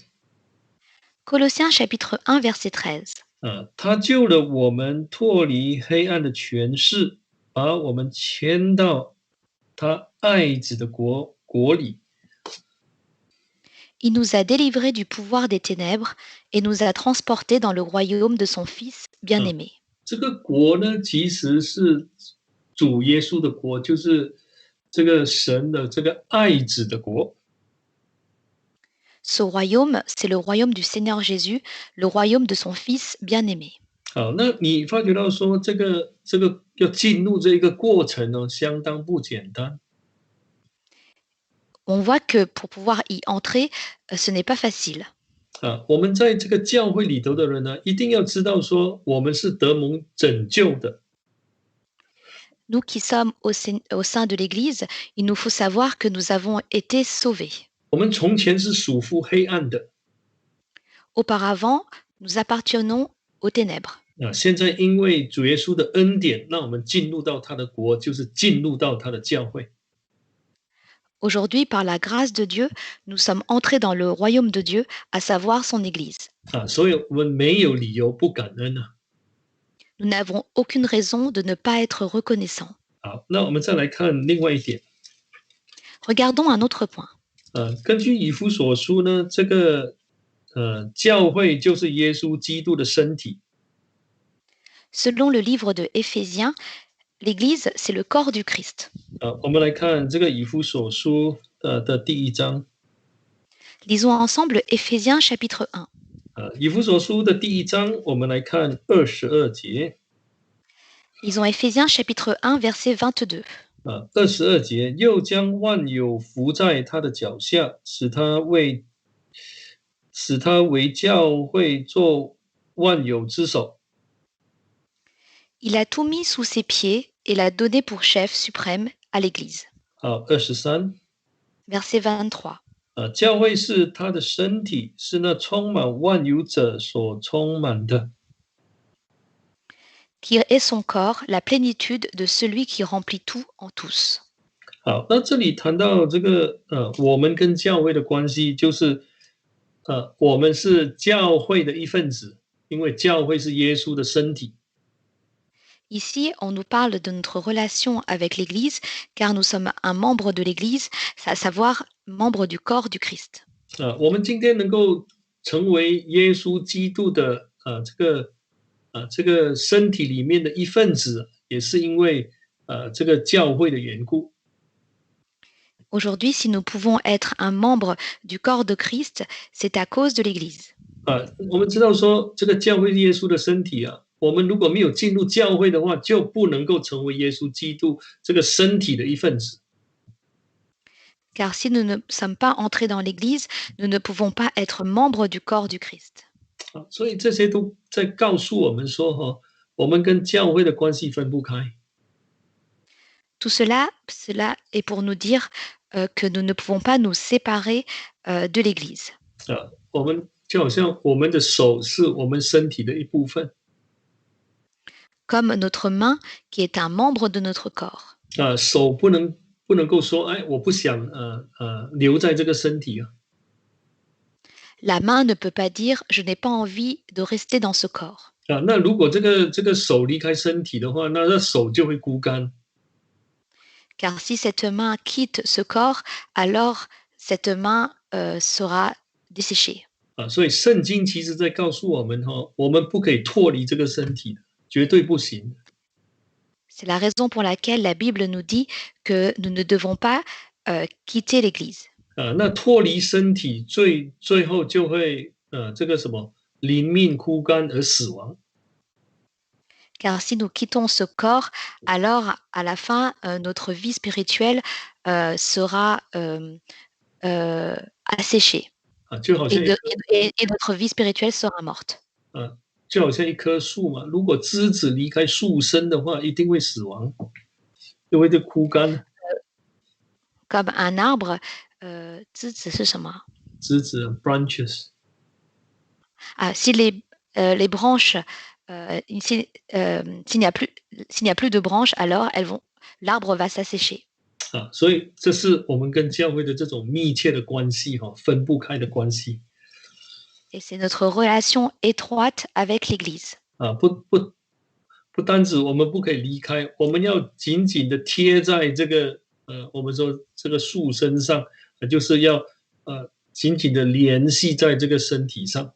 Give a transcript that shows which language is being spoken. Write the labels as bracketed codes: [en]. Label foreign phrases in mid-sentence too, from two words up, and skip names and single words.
[fr] Colossiens chapitre 1 verset 13. [zh] 他救了我们脱离黑暗的权势，把我们迁到他爱子的国里。 [fr] Il nous a délivrés du pouvoir des ténèbres et nous a transportés dans le royaume de son Fils bien-aimé. [zh] 这个国呢，其实是主耶稣的国，就是这个神的这个爱子的国。 [fr] Ce royaume, c'est le royaume du Seigneur Jésus, le royaume de son Fils bien-aimé. [zh] 好，那你发觉到说这个要进入这一个过程呢，相当不简单。 [fr] On voit que pour pouvoir y entrer, ce n'est pas facile. [zh] 我们在这个教会里头的人呢，一定要知道说，我们是得蒙拯救的。 [fr] Nous qui sommes au sein de l'Église, il nous faut savoir que nous avons été sauvés. [zh] 我们从前是属乎黑暗的， [fr] Auparavant, nous appartenons aux ténèbres. [zh] 现在因为主耶稣的恩典，让我们进入到他的国，就是进入到他的教会。 [fr] Aujourd'hui, par la grâce de Dieu, nous sommes entrés dans le royaume de Dieu, à savoir son Église. [zh] 所以我们没有理由不感恩啊。 [fr] Nous n'avons aucune raison de ne pas être reconnaissants. [zh] 好，那我们再来看另外一点。 [fr] Regardons un autre point. [zh] 根据以弗所书呢，这个教会就是耶稣基督的身体。 [fr] Selon le livre de Éphésiens, l'Église, c'est le corps du Christ. [zh] 我们来看这个以弗所书的第1章。 [fr] Lisons ensemble Éphésiens chapitre 1. [zh] 以弗所书的第1章，我们来看22节。 [fr] Lisons Éphésiens chapitre 1 verset 22. [zh] 22 节，又将万有伏在他的脚下，使他为教会做万有之首。 [fr] Il a tout mis sous ses pieds et l'a donné pour chef suprême à l'Église. [zh] 23 [fr] Verset 23. [zh] 教会是他的身体，是那充满万有者所充满的。 [fr] Qui est son corps, la plénitude de celui qui remplit tout en tous. [zh] 好，那这里谈到这个我们跟教会的关系，就是我们是教会的一份子，因为教会是耶稣的身体。 [fr] Ici, on nous parle de notre relation avec l'Église, car nous sommes un membre de l'Église, à savoir membre du corps du Christ. [zh] 我们今天能够成为耶稣基督的这个身体里面的一份子，也是因为这个教会的缘故。 [fr] Aujourd'hui, si nous pouvons être un membre du corps de Christ, c'est à cause de l'Église. [zh] 我们知道说这个教会是耶稣的身体啊，我们如果没有进入教会的话，就不能够成为耶稣基督这个身体的一份子。 [fr] Car si nous ne sommes pas entrés dans l'Église, nous ne pouvons pas être membres du corps du Christ. [zh] 所以这些都在告诉我们说，我们跟教会的关系分不开。 [fr] Tout cela est pour nous dire que nous ne pouvons pas nous séparer de l'Église. [zh] 我们就好像我们的手是我们身体的一部分。 [fr] Comme notre main qui est un membre de notre corps. [zh] 手不能够说，哎，我不想留在这个身体啊。 [fr] La main ne peut pas dire je n'ai pas envie de rester dans ce corps. [zh] 那如果这个手离开身体的话，那手就会枯干。 [fr] Car si cette main quitte ce corps, alors cette main sera desséchée. [zh] 所以圣经其实在告诉我们我们不可以脱离这个身体的，绝对不行。 [fr] C'est la raison pour laquelle la Bible nous dit que nous ne devons pas quitter l'Église. [zh] 那脱离身体最后就会这个什么灵命枯干而死亡。 [fr] Car si nous quittons ce corps, alors à la fin, notre vie spirituelle sera asséchée [zh] 就好 [fr] et, [zh] 像一 [fr] de- [zh] 棵 [fr] et notre vie spirituelle sera morte. [zh] 就好像一棵树嘛，如果枝子离开树身的话，一定会死亡，因为就枯干。 [fr] Comme un arbre, [zh] 是什么？枝子 branches [fr] Ah, si les branches, s'il n'y a plus de branches, alors l'arbre va s'assécher. [zh] 所以这是我们跟教会的这种密切的关系分不开的关系 [fr] Et c'est notre relation étroite avec l'Église. [zh] 不单止我们不可以离开，我们要紧紧的贴在这个我们说这个树身上，就是要紧紧的联系在这个身体上。